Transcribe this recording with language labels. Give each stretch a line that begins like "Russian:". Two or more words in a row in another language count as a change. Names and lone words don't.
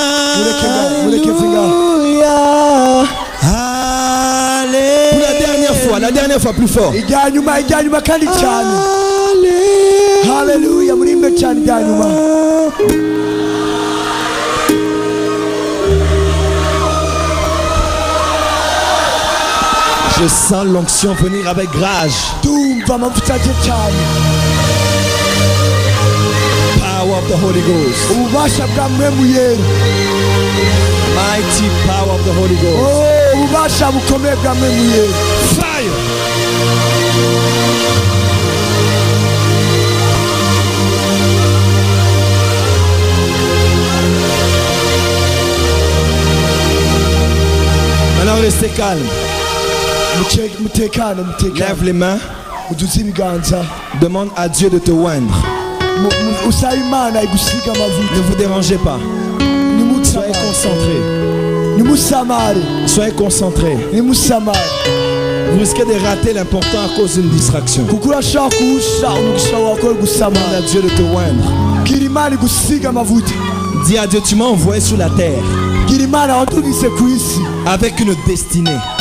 French: Alléluia. Pour la dernière fois plus fort. Alléluia.
Rundi: Haleluya, murimbe cyane rya nyuma.
French: Je sens l'onction venir avec rage.
Rundi: Ndumva amavuta aje cyane.
English: Power of the Holy Ghost.
Rundi: Ububasha bwa Mpwemu Yera.
English: Mighty power of the Holy Ghost.
Rundi: Oh, ububasha bukomeye bwa Mpwemu Yera.
English: Fire.
French: Maintenant restez calme.
Rundi: Mutekane.
French: Lève les mains.
Rundi: Uduze ibiganza.
French: Demande à Dieu de te oindre.
Rundi: Usaba Imana igusiga amavuta.
French: Ne vous dérangez pas. Soyez concentrés. Soyez concentrés. Vous risquez de rater l'important à cause d'une distraction. Demande à Dieu de te oindre. Dis à Dieu, tu m'as envoyé sur la terre avec une destinée.